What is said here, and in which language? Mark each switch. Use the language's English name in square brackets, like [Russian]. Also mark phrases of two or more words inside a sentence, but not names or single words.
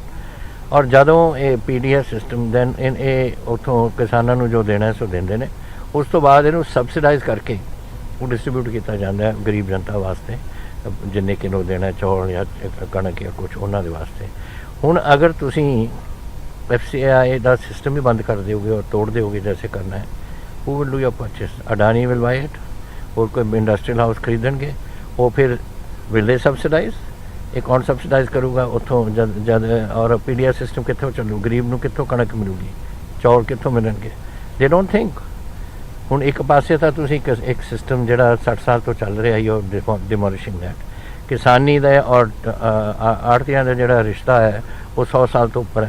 [Punjabi] ਔਰ ਜਦੋਂ ਇਹ PDS ਸਿਸਟਮ ਦੈਨ ਇਹ ਉੱਥੋਂ ਕਿਸਾਨਾਂ ਨੂੰ ਜੋ ਦੇਣਾ ਸੋ ਦਿੰਦੇ ਨੇ। ਉਸ ਤੋਂ ਬਾਅਦ ਇਹਨੂੰ ਸਬਸਿਡਾਈਜ਼ ਕਰਕੇ ਉਹ ਡਿਸਟਰੀਬਿਊਟ ਕੀਤਾ ਜਾਂਦਾ ਹੈ ਗਰੀਬ ਜਨਤਾ ਵਾਸਤੇ, ਜਿੰਨੇ ਕਿਲੋ ਦੇਣਾ ਚੌਲ ਜਾਂ ਕਣਕ ਜਾਂ ਕੁਛ ਉਹਨਾਂ ਦੇ ਵਾਸਤੇ। ਹੁਣ ਅਗਰ ਤੁਸੀਂ FCI ਦਾ ਸਿਸਟਮ ਹੀ ਬੰਦ ਕਰ ਦਿਓਗੇ ਔਰ ਤੋੜ ਦਿਓਗੇ ਜੈਸੇ ਕਰਨਾ ਹੈ, [English] who will do your purchase? Adani will buy it, [Hindi] और कोई [English] industrial house [Hindi] खरीदेंगे, वो फिर [English] will they subsidize? [Punjabi] ਇਹ ਕੌਣ ਸਬਸਿਡਾਈਜ਼ ਕਰੂਗਾ ਉੱਥੋਂ ਜਦ ਔਰ PDS ਸਿਸਟਮ ਕਿੱਥੋਂ ਚੱਲੂ? ਗਰੀਬ ਨੂੰ ਕਿੱਥੋਂ ਕਣਕ ਮਿਲੂਗੀ, ਚੌਲ ਕਿੱਥੋਂ ਮਿਲਣਗੇ? [English] they don't think. [Punjabi] ਹੁਣ ਇੱਕ ਪਾਸੇ ਤਾਂ ਤੁਸੀਂ ਇੱਕ ਸਿਸਟਮ ਜਿਹੜਾ 60 ਸਾਲ ਤੋਂ ਚੱਲ ਰਿਹਾ ਹੈ ਉਹ [English] demolishing that, [Punjabi] ਕਿਸਾਨੀ ਦਾ ਔਰ ਆੜਤੀਆਂ ਦਾ ਜਿਹੜਾ ਰਿਸ਼ਤਾ ਹੈ ਉਹ 100 ਸਾਲ ਤੋਂ ਉੱਪਰ ਹੈ।